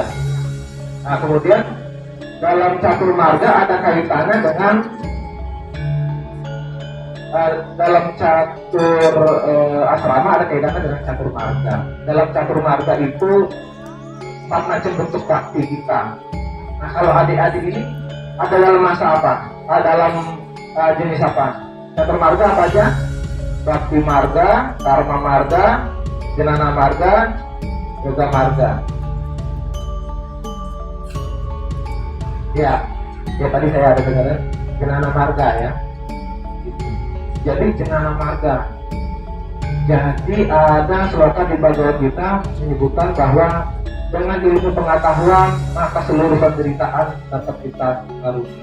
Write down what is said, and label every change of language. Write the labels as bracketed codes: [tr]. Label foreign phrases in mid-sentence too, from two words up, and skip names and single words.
[id] Nah, kemudian dalam catur marga ada kaitannya dengan dalam catur asrama ada kaitannya dengan catur marga. Dalam catur marga itu 4 macam bentuk bakti kita. Nah, kalau adik-adik ini ada dalam masa apa? Dalam jenis apa? Catur marga apa aja? Bakti marga, karma marga, jenana marga, yoga marga. Ya tadi saya ada dengar jenana marga ya. Jadi jenana marga. Jadi ada sloka di Bhagavad Gita menyebutkan bahwa dengan ilmu pengetahuan maka seluruh penderitaan dapat kita karungi.